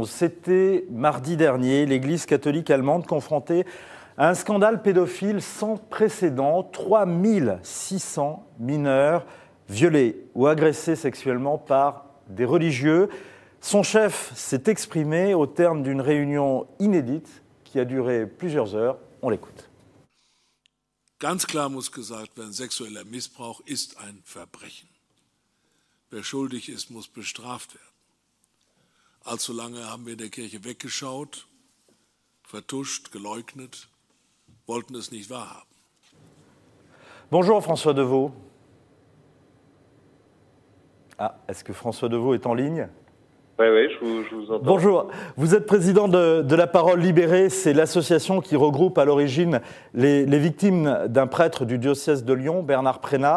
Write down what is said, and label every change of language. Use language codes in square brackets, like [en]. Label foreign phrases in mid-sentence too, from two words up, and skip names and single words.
[fr] C'était mardi dernier, l'Église catholique allemande confrontée à un scandale pédophile sans précédent. 3600 mineurs violés ou agressés sexuellement par des religieux. Son chef s'est exprimé au terme d'une réunion inédite qui a duré plusieurs heures. On l'écoute. [de] Ganz klar muss gesagt werden, sexueller Missbrauch ist ein Verbrechen. Wer schuldig ist, muss bestraft werden. Allzu lange haben wir in der Kirche weggeschaut, vertuscht, geleugnet, wollten es nicht wahrhaben. [fr] Bonjour François Deveau. Ah, est-ce que François Deveau est en ligne ? Oui, je vous entends. Bonjour, vous êtes président de La Parole Libérée, c'est l'association qui regroupe à l'origine les victimes d'un prêtre du diocèse de Lyon, Bernard Prénat.